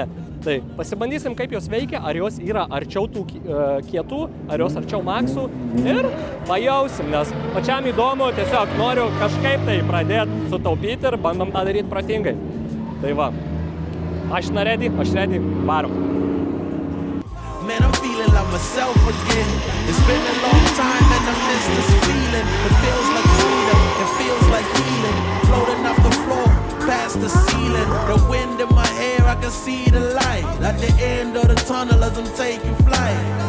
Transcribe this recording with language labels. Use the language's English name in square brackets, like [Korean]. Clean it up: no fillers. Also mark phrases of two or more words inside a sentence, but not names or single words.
[Lithuanian] Tai pasibandysim, kaip jos veikia, ar jos yra arčiau tų kietų, ar jos arčiau Maxų ir pajausim, nes pačiam įdomu, tiesiog noriu kažkaip tai pradėti sutaupyti ir bandom tą daryti protingai. Tai va, aš ready, varom. Man, [English] I'm feeling like myself again. It's been a long time and I miss this feeling. It feels like freedom, it feels like healing. Floating off the floor, past the ceiling. The wind in my hair, I can see the light. At the end of the tunnel as I'm taking flight.